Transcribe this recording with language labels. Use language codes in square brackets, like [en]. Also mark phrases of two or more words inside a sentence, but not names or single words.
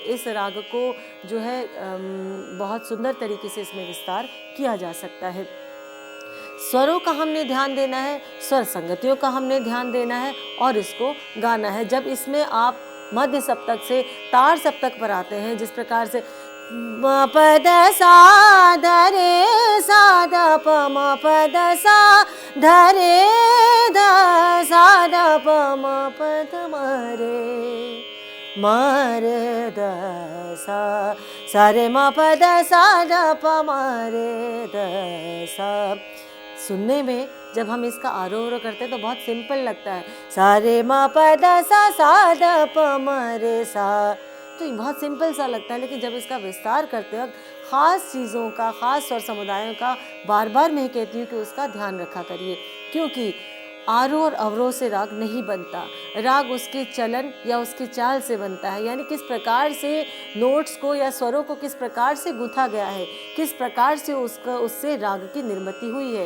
[hi] इस राग को जो है बहुत सुंदर तरीके से इसमें विस्तार किया जा सकता है। स्वरों का हमने ध्यान देना है, स्वर संगतियों का हमने ध्यान देना है और इसको गाना है। जब इसमें आप मध्य सप्तक से तार सप्तक पर आते हैं, जिस प्रकार से म प द सा ध रे सा द प म प द सा ध रे ध सा द प म प द म रे द सा सा रे म प द सा द प म रे द सा। सुनने में जब हम इसका आरोह करते हैं तो बहुत सिंपल लगता है, सा रे म प द सा द प म रे सा, तो ये बहुत सिंपल सा लगता है। लेकिन जब इसका विस्तार करते वक्त ख़ास चीज़ों का, ख़ास स्वर समुदायों का बार बार मैं कहती हूँ कि उसका ध्यान रखा करिए, क्योंकि आरोह और अवरोह से राग नहीं बनता, राग उसके चलन या उसकी चाल से बनता है, यानी किस प्रकार से नोट्स को या स्वरों को किस प्रकार से गूंथा गया है, किस प्रकार से उससे राग की निर्मिति हुई है।